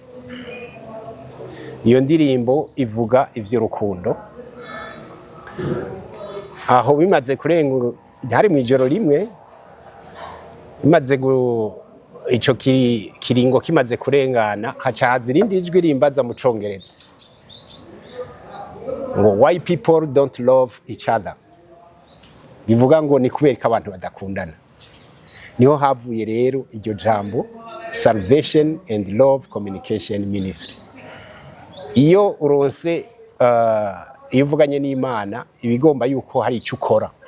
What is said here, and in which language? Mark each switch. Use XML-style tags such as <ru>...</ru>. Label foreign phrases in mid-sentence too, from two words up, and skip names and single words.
<rn>Iyo ndirimbo ivuga ivy'urukundo. Aho bimaze kurenga hari mu ijoro rimwe, bimaze ico kiringo kimaze kurengana, hacaza irindi ijwi rimbaza mu Congereza ngo</rn> <en>why people don't love each other.</en> <rn>Bivuga ngo ni kubera ko abantu badakundana. Niho havuye rero iryo jambo Salvation and Love Communication Ministry. Iyo uronse iyo uvuganye n'Imana ibigomba yuko hari icyo ukora.</rn>